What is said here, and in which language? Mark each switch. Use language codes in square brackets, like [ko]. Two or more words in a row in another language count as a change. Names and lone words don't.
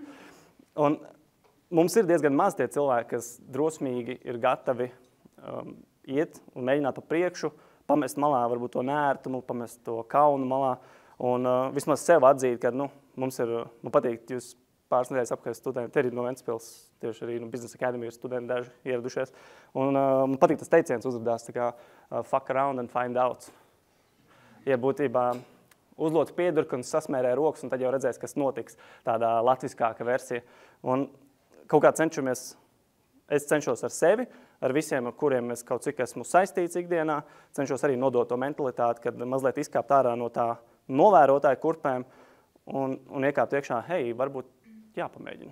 [lv] Un mums ir diezgan maz tie cilvēki, kas drosmīgi ir gatavi iet un mēģināt pa priekšu, pamest malā varbūt to nērtumu, pamest to kaunu malā un vismaz sev atzīt, ka mums ir, man patīk, jūs pāris nedēļas apkārt studenti, te ir no Ventspils, tieši arī no Business Academy ir studenti daži ieradušies. Un man patīk tas teiciens uzvedās, tā kā [en] fuck around and find out. [lv] Ja būtībā uzlūdz piedurku un sasmērē rokas, un tad jau redzēs, kas notiks, tādā latviskāka versija. Un kaut kā es cenšos ar sevi, ar visiem, ar kuriem es kaut cik esmu saistīts ikdienā, cenšos arī nodot to mentalitāti, kad mazliet izkāpt ārā no tā novērotāja kurpēm un iekāpt iekšā, hei, varbūt jāpamēģina.